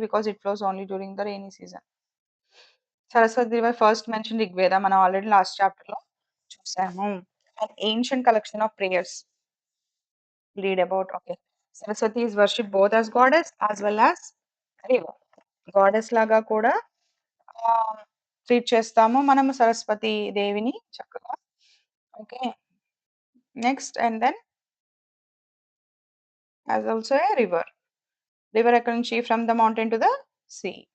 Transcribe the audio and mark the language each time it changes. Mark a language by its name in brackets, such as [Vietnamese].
[English] Because it flows only during the rainy season. Saraswati river first mention Rigveda. [Telugu] మనం already last చాప్టర్‌లో చూసాము. [English] And ancient collection of prayers read about. Okay. Saraswati is worshipped both as goddess as well as river. [Telugu] Goddess లాగా కూడా treat చేస్తాము మనము సరస్వతి దేవిని చక్కగా. Okay. [English] Next and then as also a river. River [Telugu] ఎక్కడి నుంచి? [English] From the mountain to the sea.